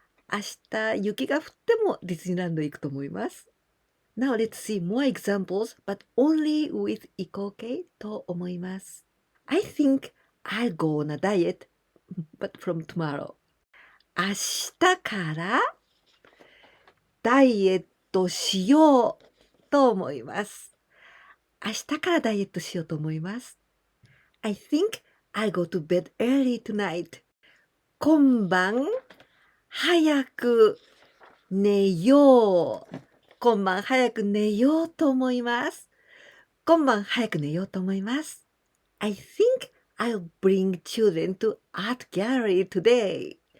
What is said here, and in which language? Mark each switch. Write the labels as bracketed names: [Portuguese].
[Japanese] 明日、雪が降ってもディズニーランドへ行くと思います。 [English] Now let's see more examples, but only with [Japanese] 行こう形と思います。 [English] I think I'll go on a diet, but from tomorrow. [Japanese] 明日からダイエットしようと思います。明日からダイエットしようと思います。 [English] I think I'll go to bed early tonight. [Japanese] 今晩早く寝よう。今晩早く寝ようと思います。今晩早く寝ようと思います。 [English] I think I'll bring children to art gallery today.